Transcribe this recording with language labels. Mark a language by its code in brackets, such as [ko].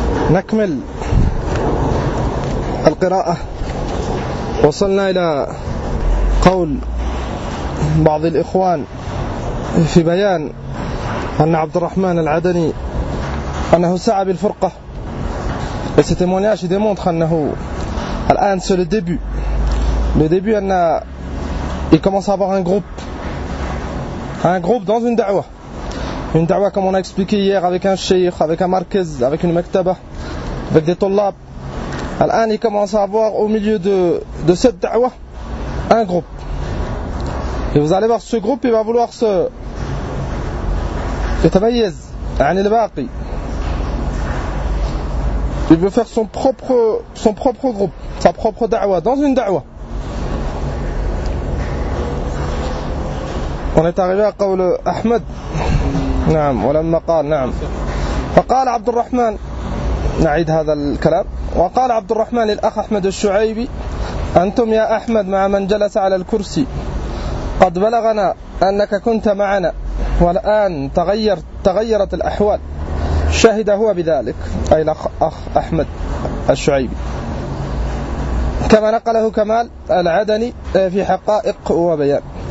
[ar] نكمل القراءة، وصلنا إلى قول بعض الإخوان في بيان أن عبد الرحمن العدني أنه سعى بالفرقة. [fr] Et ce témoignage démontre [ar] أنه الآن [fr] sur le début. Le début, il commence à avoir un groupe dans une da'wah. Une da'wah comme on a expliqué hier, avec un sheikh, avec un markez, avec une maktaba, avec des tollab. Alors, il commence à avoir au milieu de cette da'wah un groupe. Et vous allez voir ce groupe, il va vouloir se [ar] yatamayyiz 'an al-baqi. [fr] Il veut faire son propre groupe, sa propre da'wah dans une da'wah. On est arrivé à [ar] قول أحمد نعم ولما قال نعم فقال عبد الرحمن نعيد هذا الكلام وقال عبد الرحمن للأخ أحمد الشعيبي أنتم يا أحمد مع من جلس على الكرسي قد بلغنا أنك كنت معنا والآن تغيرت الأحوال شهد هو بذلك أي الأخ أحمد الشعيبي كما نقله كمال العدني في حقائق وبيان.